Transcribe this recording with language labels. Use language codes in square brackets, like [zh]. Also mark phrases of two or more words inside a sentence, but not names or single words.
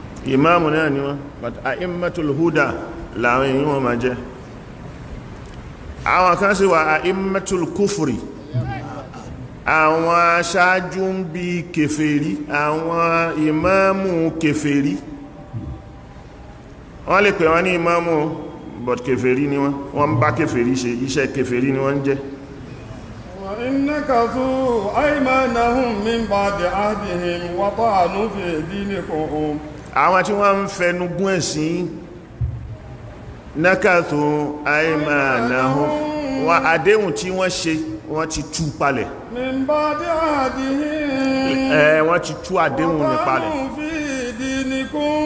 [yo] ìmáàmù náà ni wọ́n but [ar] أئمة الهدى [yo] làwọn èyí wọ́n máa jẹ́ àwọn kan sì wà [ar] أئمة الكفر [yo] àwọn aṣáájú ń bí kèfèrí àwọn ìmáàmù kèfèrí wọ́n lè pè wọ́n ní ìmáàmù but kèfèrí ni wọ́n bá kèfèrí ṣe iṣẹ́ kèfèrí ni wọ́n jẹ́ [ar] نكثوا أيمانهم من بعد عهدهم وطعنوا في دينكم [yo] àwọn tí wọ́n ń fẹnu gún ẹ̀sìn nákàtò aymanahum wọ́n àdéhùn tí wọ́n ṣe wọ́n ti tú palẹ̀ [ar] من بعد عهدهم [yo] wọ́n ti tú àdéhùn ní palẹ̀ [ar] في دينكم